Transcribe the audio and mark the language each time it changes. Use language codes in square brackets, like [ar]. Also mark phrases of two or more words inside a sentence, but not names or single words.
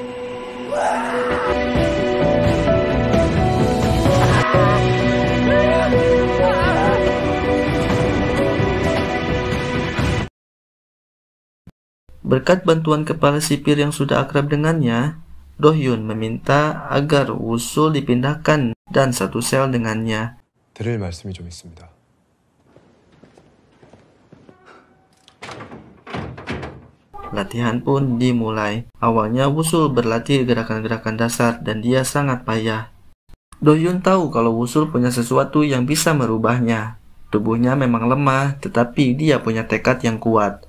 [id] Berkat bantuan kepala sipir yang sudah akrab dengannya, Do Hyun meminta agar Wusul dipindahkan dan satu sel dengannya. [ko] 드릴 말씀이 좀 있습니다. [id] Latihan pun dimulai. Awalnya Wusul berlatih gerakan-gerakan dasar dan dia sangat payah. Do Hyun tahu kalau Wusul punya sesuatu yang bisa merubahnya. Tubuhnya memang lemah, tetapi dia punya tekad yang kuat.